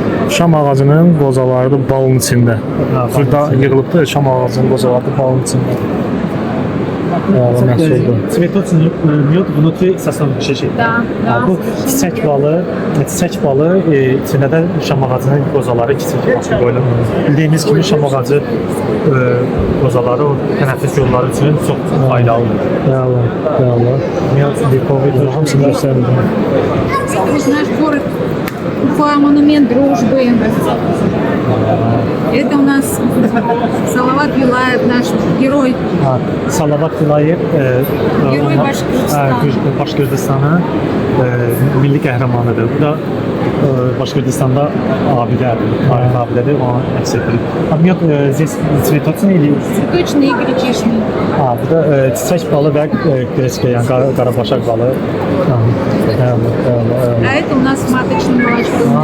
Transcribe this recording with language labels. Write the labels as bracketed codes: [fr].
[az] Şam ağacının qozaları da balın içində. Burada yığılıbdır, şam ağacının qozaları da balın içində. [ru] Цветочный мед внутри Sasnovuk şirkəti. Да, да. [az] Bu çiçək balı içində də şam ağacının qozaları kiçik qoyulur. Bildiyimiz kimi şam ağacı qozaları o tənəffüs yolları üçün çox faydalıdır. Bəli. [ru] Miyaz lipovidir. [az] Hamısını göstərirdim. [ru] Вот наш город Уфа, монумент дружбы. Это у нас Салават Юлаев, наш герой. [az] Salavat Vilayet [ru] Герой Башкортостана. [az] Başqırtistanın milli qəhrəmanıdır. Bu da Başqırtistanda abidədir, tarixi abidədir, onu əks etdirir. [ru] Miyaz здесь цветочный или Цветочный и гречишный. [az] bu da çiçək balı və greçka, yəni qarabaşaq balı. [ru] А это у нас маточный молочко.